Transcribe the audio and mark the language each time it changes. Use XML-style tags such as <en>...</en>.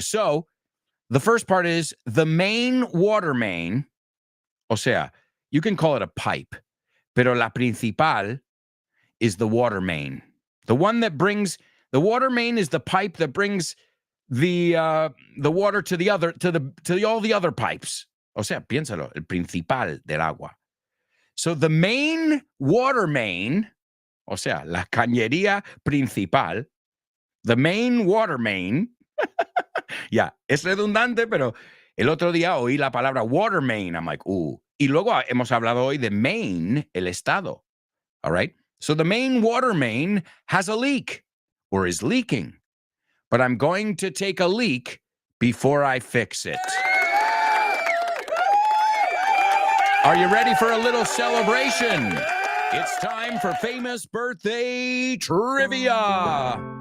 <en>So the first part is the main water main. O sea, you can call it a pipe, pero la principal is the water main. The one that brings, the water main is the pipe that brings the water to all the other pipes.</en> <es>O sea, piénsalo, el principal del agua. So the main water main, o sea, la cañería principal, the main water main. Ya, es redundante, pero el otro día oí la palabra water main. I'm like, Y luego hemos hablado hoy de Maine, el estado.</es> <en>All right? So the main water main has a leak or is leaking. But I'm going to take a leak before I fix it. Are you ready for a little celebration? It's time for famous birthday trivia.</en>